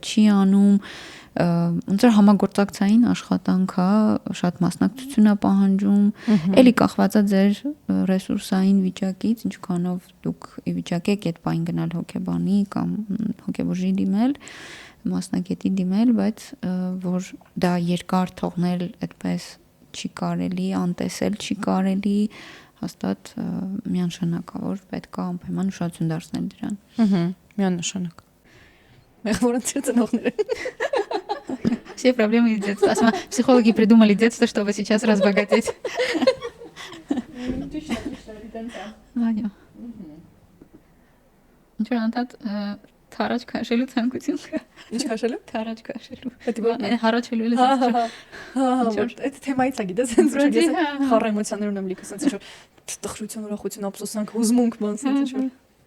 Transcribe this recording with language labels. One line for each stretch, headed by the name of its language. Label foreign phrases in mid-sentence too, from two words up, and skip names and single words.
Armenian: չի անում, ոնց որ համագործակցային աշխատանք է, շատ մասնակցություն է պահանջում, էլի կախված է ձեր ռեսուրսային վիճակից, ինչքանով դուք ի վիճակի եք այդ բան գնալ հոգեբանի կամ հոգեբուժի դիմել, մասնագետի դիմել, բայց որ դա երկար թողնել այդպես չի կարելի, անտեսել չի կարելի, հաստատ միանշանակ է, որ պետք է անպայման ուշադրություն դարձնել դրան։ Միանշանակ։ Մեղ որոնց ծնողները։
Russian: Все проблемы из детства. Психологи придумали детство, чтобы сейчас разбогатеть. Ваня.
Armenian: Ինչ որ անդադ թարաջ քաշելու ցանկություն կա։ Ինչ քաշելու։ Թարաջ քաշելու։ Դա հառաչելու էլ հա, այդ թեմայից է գիտես, sense ես խառ էմոցիաներ ունեմ լիքը, sense որ տխրություն, ուրախություն, ափսոսանք, հուզմունք, բան, sense որ